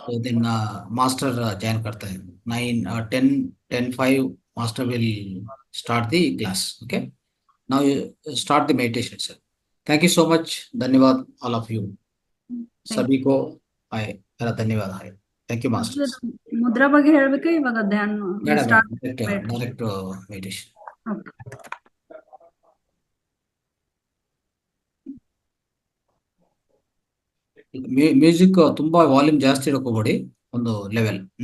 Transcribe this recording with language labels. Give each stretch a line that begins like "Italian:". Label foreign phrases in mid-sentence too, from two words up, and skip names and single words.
Hindi: तो
English: then master join
Hindi: करता है 9, 10, 10, 5.
English: Master will start the class. Okay, now you start the meditation sir. Thank you so much. धन्यवाद all of you.
Hindi: सभी को हाय, मेरा धन्यवाद.
English: Hi, thank you masters.
Kannada: ಮುದ್ರಾ ಬಗ್ಗೆ ಹೇಳ್ಬೇಕಾ ಇವಾಗ ಧ್ಯಾನ ಮೇಡಮ್ ಸ್ಟಾರ್ಟ್?
English: Direct meditation.
Kannada: ಓಕೆ. ಮ್ಯೂಸಿಕ್ ತುಂಬಾ ವಾಲ್ಯೂಮ್ ಜಾಸ್ತಿ ಇಟ್ಕೋಬೇಡಿ, ಒಂದು ಲೆವೆಲ್.